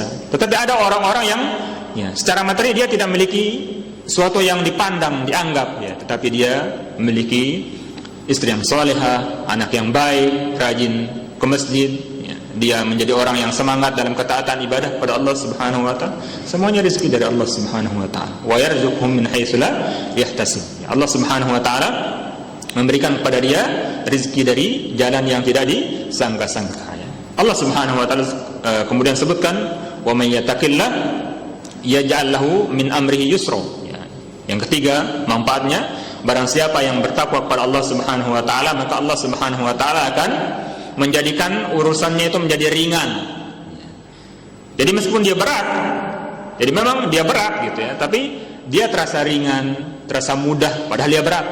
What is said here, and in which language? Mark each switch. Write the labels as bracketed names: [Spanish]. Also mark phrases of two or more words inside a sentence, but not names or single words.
[Indonesian] Tetapi ada orang-orang yang ya, secara materi dia tidak memiliki sesuatu yang dipandang, dianggap, ya, tetapi dia memiliki istri yang salehah, anak yang baik, rajin ke masjid. Dia menjadi orang yang semangat dalam ketaatan ibadah kepada Allah [Arabic] سبحانه وتعالى. [Indonesian] Semuanya rezeki dari Allah [Arabic] سبحانه وتعالى. ويرزقهم من حيث لا يحتسب. [Indonesian] Allah [Arabic] سبحانه وتعالى [Indonesian] memberikan kepada dia rezeki dari jalan yang tidak disangka-sangka. Allah [Arabic] سبحانه وتعالى [Indonesian] kemudian sebutkan [Arabic] ومن يتق الله يجعل له من أمره يسرا. [Indonesian] Yang ketiga, manfaatnya barang siapa yang bertakwa kepada Allah [Arabic] سبحانه وتعالى, [Indonesian] maka Allah [Arabic] سبحانه وتعالى [Indonesian] akan menjadikan urusannya itu menjadi ringan. Jadi meskipun dia berat, jadi memang dia berat gitu ya, tapi dia terasa ringan, terasa mudah padahal dia berat.